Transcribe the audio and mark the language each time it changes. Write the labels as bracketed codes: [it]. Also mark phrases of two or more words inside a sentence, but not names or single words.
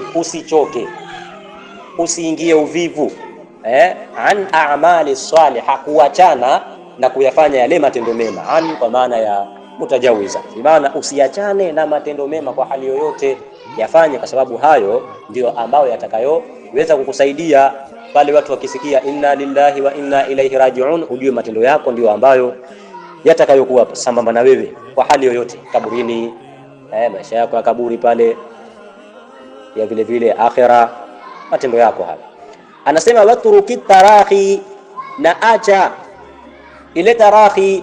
[sw] Usichoke, usiingie uvivu, [ar] عن الأعمال الصالحة, [sw] kuachana na kuyafanya yale matendo mema. An kwa maana ya mutajawiza, maana usiachane na matendo mema kwa hali yoyote, yafanye, kwa sababu hayo ndio ambayo yatakayoweza kukusaidia pale watu wakisikia [ar] إنا لله وإنا إليه راجعون, [sw] ujue matendo yako ndio ambayo yatakayokuwa sambamba na wewe kwa hali yoyote, kaburini, maisha yako ya kaburi pale, ya vile vile akhira, matendo yako haya. Anasema [ar] وترك التراخي, [sw] na acha ile tarahi.